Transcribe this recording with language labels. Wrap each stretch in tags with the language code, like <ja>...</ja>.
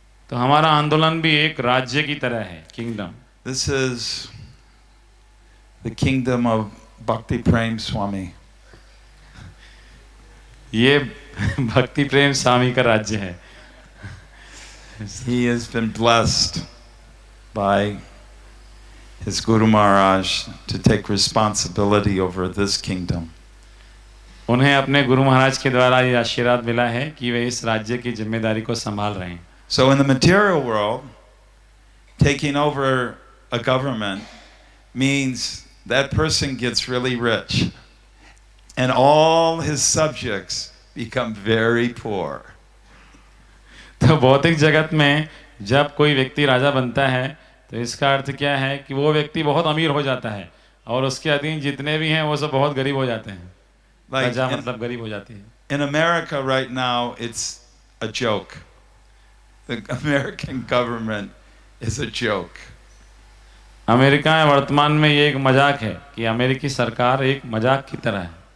<hi>तो हमारा आंदोलन भी एक राज्य की तरह है, kingdom.</hi> <en>This is the kingdom of Bhakti Prem Swami.</en> <hi>ये भक्ति प्रेम स्वामी का राज्य है.</hi> <en>He has been blessed by his Guru Maharaj to take responsibility over this kingdom.</en> <hi>उन्हें अपने गुरु महाराज के द्वारा ये आशीर्वाद मिला है कि वे इस राज्य की जिम्मेदारी को संभाल रहे हैं.</hi> <en>So in the material world, taking over a government means that person gets really rich and all his subjects become very poor.</en> <hi>तो भौतिक जगत में जब कोई व्यक्ति राजा बनता है तो इसका अर्थ क्या है कि वो व्यक्ति बहुत अमीर हो जाता है और उसके अधीन जितने भी हैं वो सब बहुत गरीब हो जाते हैं. प्रजा मतलब गरीब हो जाती है.</hi> <en>In America right now, it's a joke. The American government is a joke.</en> <hi>America में वर्तमान में ये एक मजाक है कि अमेरिकी सरकार एक मजाक की तरह है.</hi>